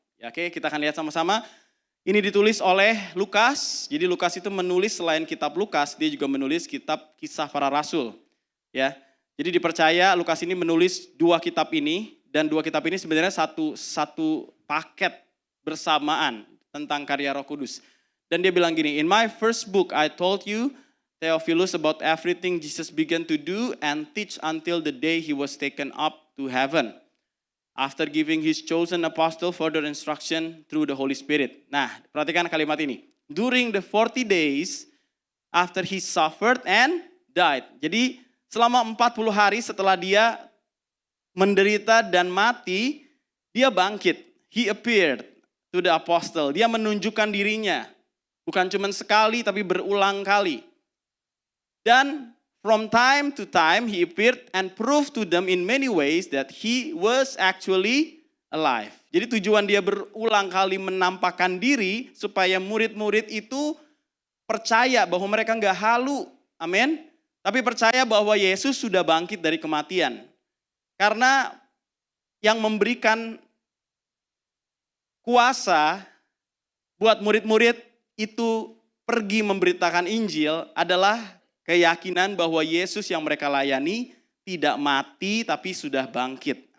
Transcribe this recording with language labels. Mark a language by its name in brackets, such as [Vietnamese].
[Indonesian] Ya, oke, kita akan lihat sama-sama. Ini ditulis oleh Lukas. Jadi Lukas itu menulis selain kitab Lukas, dia juga menulis kitab Kisah Para Rasul. Ya, jadi dipercaya Lukas ini menulis dua kitab ini, dan dua kitab ini sebenarnya satu paket bersamaan tentang karya Roh Kudus. Dan dia bilang gini, [English] in my first book I told you, Theophilus, about everything Jesus began to do and teach until the day he was taken up to heaven. After giving his chosen apostle further instruction through the Holy Spirit. [Indonesian] Nah, perhatikan kalimat ini. [English] During the 40 days after he suffered and died. [Indonesian] Jadi selama 40 hari setelah dia menderita dan mati, dia bangkit. [English] He appeared to the apostle. [Indonesian] Dia menunjukkan dirinya. Bukan cuma sekali tapi berulang kali. Dan [English] from time to time he appeared and proved to them in many ways that he was actually alive. [Indonesian] Jadi tujuan dia berulang kali menampakkan diri supaya murid-murid itu percaya bahwa mereka enggak halu. Amin. Tapi percaya bahwa Yesus sudah bangkit dari kematian. Karena yang memberikan kuasa buat murid-murid itu pergi memberitakan Injil adalah keyakinan bahwa Yesus yang mereka layani tidak mati tapi sudah bangkit.